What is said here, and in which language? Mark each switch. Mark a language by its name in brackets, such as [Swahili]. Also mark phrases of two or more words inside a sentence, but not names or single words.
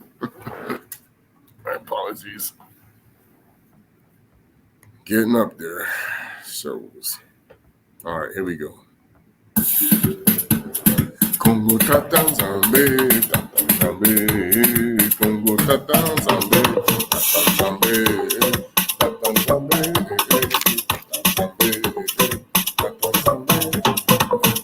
[English] My apologies. Getting up there. Shows. All right, here we go. [Kongo] Kongo tata zambe, tata zambe. Kongo tata zambe, tata zambe, tata zambe, tata zambe.